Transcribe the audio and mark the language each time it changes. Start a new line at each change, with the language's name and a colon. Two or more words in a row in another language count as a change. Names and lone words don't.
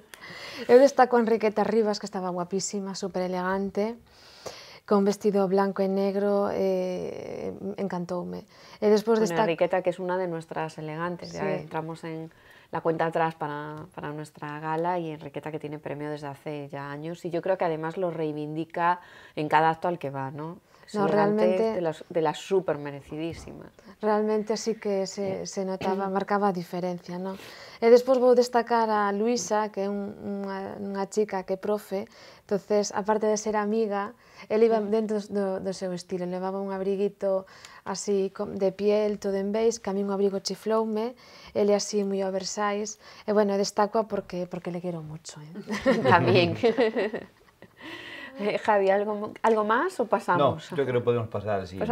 Galician: Eu destaco a Enriqueta Rivas, que estaba guapísima, súper elegante, con vestido blanco e negro, encantoume. E despois Bueno, destaco...
Spanish: Enriqueta, que es una de nuestras elegantes, ya Sí. entramos en la cuenta atrás para nuestra gala, y Enriqueta, que tiene premio desde hace ya años, y yo creo que además lo reivindica en cada acto al que va, ¿no? Es No, elegante, realmente- de las súper merecidísimas. Realmente sí que se notaba, marcaba
Galician: a diferencia, non? E despois vou destacar a Luisa, que é unha chica que é profe, entonces, aparte de ser amiga, ele iba dentro do seu estilo, levaba un abriguito así de piel, todo en beige, que a mí un abrigo chifloume, ele así moi oversize, e bueno, destaco porque le quero mucho, ¿eh?
Spanish: También. Javi, ¿algo más o No, pasamos? yo creo que podemos pasar al siguiente.